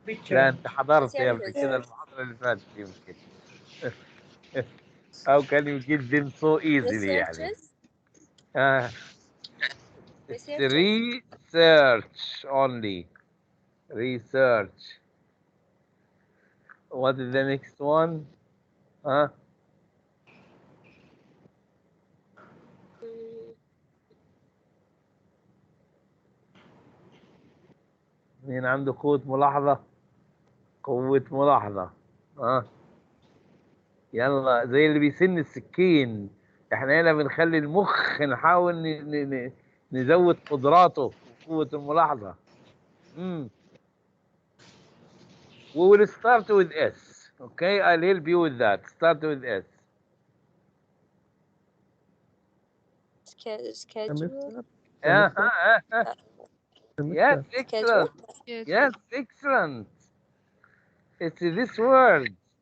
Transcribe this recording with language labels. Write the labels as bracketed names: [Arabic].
[Arabic] لا انت حضرت يا قبل كده المحاضرة اللي فاتت يمكن. [English] How can you get them so easily يعني؟ It's research only. Research. What is the next one? Huh? [Arabic] مين عنده قوة ملاحظة؟ قوة ملاحظة. ها؟ يلا زي اللي بيسن السكين. احنا هنا بنخلي المخ نحاول نزود قدراته وقوة الملاحظة. [English] We will start with S. Okay, I'll help you with that. Start with S. schedule. Yes, Semester. excellent. Yes. Yes, excellent. It's this word.